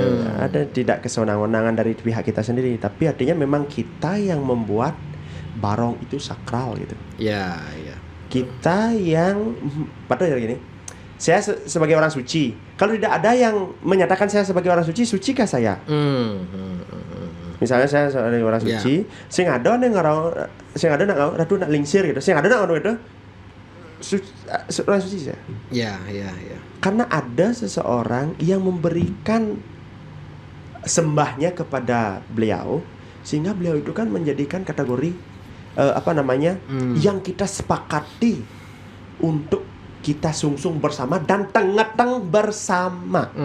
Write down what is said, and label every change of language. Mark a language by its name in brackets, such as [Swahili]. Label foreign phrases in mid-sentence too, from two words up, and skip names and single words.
[Indonesian] Ada tidak kesewenang-wenangan dari pihak kita sendiri, tapi artinya memang kita yang membuat barong itu sakral gitu. Ya. Kita yang padahal gini. Saya sebagai orang suci. Kalau tidak ada yang menyatakan saya sebagai orang suci, sucikah saya? Misalnya saya sebagai orang suci, [Balinese] sing ada ratu nak lingsir [Indonesian] gitu. [Balinese] Sing ada nak [Indonesian] itu orang suci saya. Ya. Karena ada seseorang yang memberikan sembahnya kepada beliau, sehingga beliau itu kan menjadikan kategori yang kita sepakati untuk kita sungsung bersama dan tengah-tengah bersama.